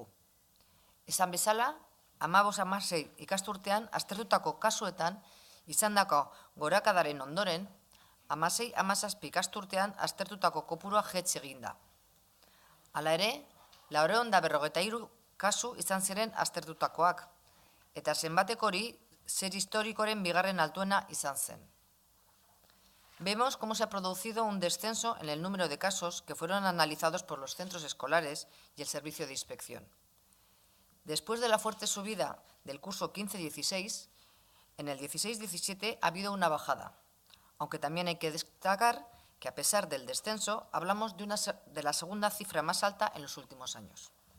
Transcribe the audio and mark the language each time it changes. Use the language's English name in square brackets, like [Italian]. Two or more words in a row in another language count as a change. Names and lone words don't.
[Basque] Esan bezala, 15-16 ikasturtean aztertutako kasuetan izandako gorakadaren ondoren, 16-17 ikasturtean aztertutako kopurua jetz egin da. Hala ere, 453 kasu izan ziren aztertutakoak, eta zenbateko hori zer historikoren bigarren altuena izan zen. [Spanish] Vemos cómo se ha producido un descenso en el número de casos que fueron analizados por los centros escolares y el servicio de inspección. Después de la fuerte subida del curso 15-16, en el 16-17 ha habido una bajada, aunque también hay que destacar que a pesar del descenso, hablamos de la segunda cifra más alta en los últimos años.